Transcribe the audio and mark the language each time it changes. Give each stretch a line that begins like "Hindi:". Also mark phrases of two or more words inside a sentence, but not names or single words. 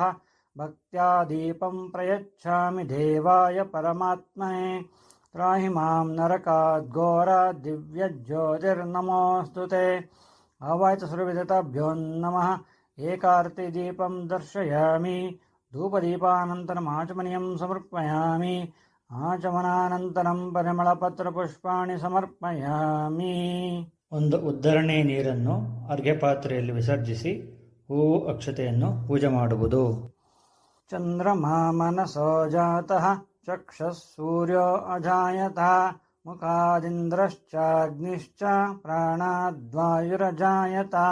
Sanskrit: ಭಕ್ತ್ಯಾ ದೀಪಂ ಪ್ರಯಚ್ಛಾಮಿ ದೇವಾಯ ಪರಮಾತ್ಮನೇ. ತ್ರಾಹಿ ಮಾಂ ನರಕಾದ್ ಘೋರಾದ್ ದಿವ್ಯಜ್ಯೋತಿರ್ನಮೋಸ್ತುತೆ. ಆವಾಚ ಸರ್ವವಿದಿತಾಭ್ಯೋ ನಮಃ. ಏಕಾರ್ತಿ ದೀಪಂ ದರ್ಶಯಾಮಿ. ಧೂಪದೀಪಾನಂತರಂ ಆಚಮನೀಯಂ ಸಮರ್ಪಯಾಮಿ. ಆಚಮನಾನಂತರಂ ಪರಿಮಳಪತ್ರಪುಷ್ಪಾಣಿ ಸಮರ್ಪಯಾಮಿ.
Kannada: ಒಂದು ಉದ್ಧರಣೆ ನೀರನ್ನು ಅರ್ಘ್ಯ ಪಾತ್ರೆಯಲ್ಲಿ ವಿಸರ್ಜಿಸಿ ಹೂವು ಅಕ್ಷತೆಯನ್ನು ಪೂಜೆ ಮಾಡುವುದು.
Sanskrit: ಚಂದ್ರಮಾ ಮನಸೋ ಜಾತಃ ಚಕ್ಷುಃ ಸೂರ್ಯೋ ಅಜಾಯತಃ ಮುಖಾದಿಂದ್ರಶ್ಚಾಗ್ನಿಶ್ಚ ಪ್ರಾಣಾದ್ವಾಯುರಜಾಯತಃ.